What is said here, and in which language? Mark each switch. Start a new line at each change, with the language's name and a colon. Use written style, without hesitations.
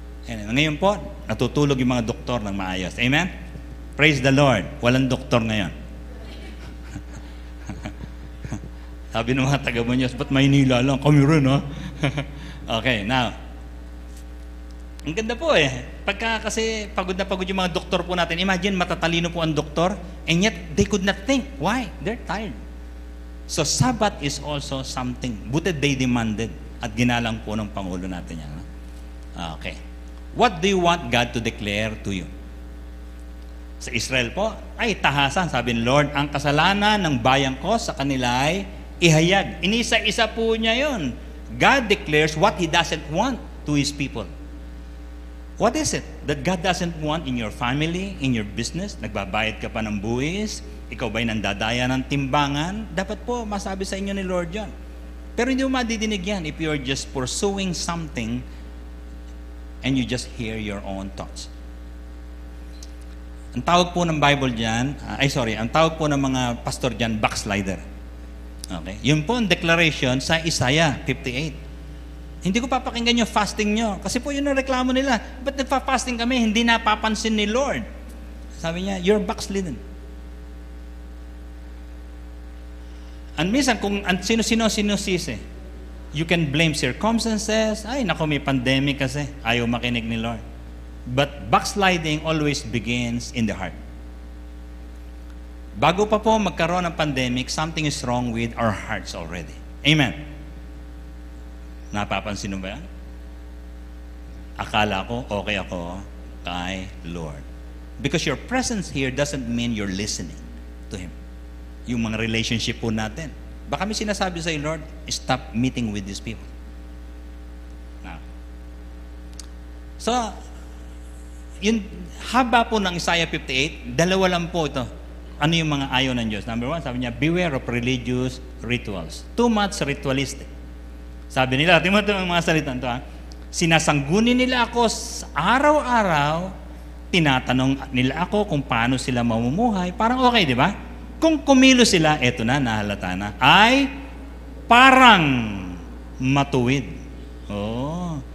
Filipino: Ngayon po, natutulog yung mga doktor ng maayos. Amen?
English: Praise the Lord.
Filipino: Walang doktor ngayon. Sabi ng mga taga-Muñoz, ba't Maynila lang? Kami rin, ha? Okay, now. Ang ganda po kasi pagod na pagod yung mga doktor po natin.
English: Imagine,
Filipino: matatalino po ang doktor,
English: and yet they could not think. Why? They're tired. So, Sabbath is also something. Buti they demanded
Filipino: at ginalang po ng Pangulo natin yan.
English: Okay. What do you want God to declare to you?
Filipino: Sa Israel po, tahasan. Sabi ni Lord, ang kasalanan ng bayan ko sa kanila ay ihayag. Inisa-isa po niya yun.
English: God declares what He doesn't want to His people. What is it that God doesn't want in your family, in your business?
Filipino: Nagbabayad ka pa ng buwis? Ikaw ba'y nandadaya ng timbangan? Dapat po masabi sa inyo ni Lord yan. Pero hindi mo madidinig yan
English: if you're just pursuing something and you just hear your own thoughts.
Filipino: Ang tawag po ng Bible dyan, ang tawag po ng mga pastor dyan, backslider. Okay? Yun po ang declaration sa Isaiah 58. Hindi ko papakinggan yung fasting nyo. Kasi po yun ang reklamo nila. Ba't nagpa-fasting kami? Hindi napapansin ni Lord. Sabi niya,
English: you're backslidden. And
Filipino: minsan, kung sino-sino sinusisi,
English: you can blame circumstances.
Filipino: Ay, naku, may pandemic kasi. Ayaw makinig ni Lord.
English: But backsliding always begins in the heart.
Filipino: Bago pa po magkaroon ng pandemic,
English: something is wrong with our hearts already.
Filipino: Amen. Napapansin mo ba yan? Akala ko, okay ako kay Lord.
English: Because your presence here doesn't mean you're listening to Him.
Filipino: Yung mga relationship po natin. Baka may sinasabi sa Lord,
English: stop meeting with these people.
Filipino: Now, so, yung haba po ng Isaiah 58, dalawa lang po ito. Ano yung mga ayaw ng Diyos?
English: Number one,
Filipino: sabi niya,
English: beware of religious rituals. Too much ritualistic.
Filipino: Sabi nila, tingnan mo ito ang mga salitan ito, sinasanggunin nila ako araw-araw, tinatanong nila ako kung paano sila mamumuhay. Parang okay, di ba? Kung kumilos sila, eto na, nahalata na, ay parang matuwid. Oh.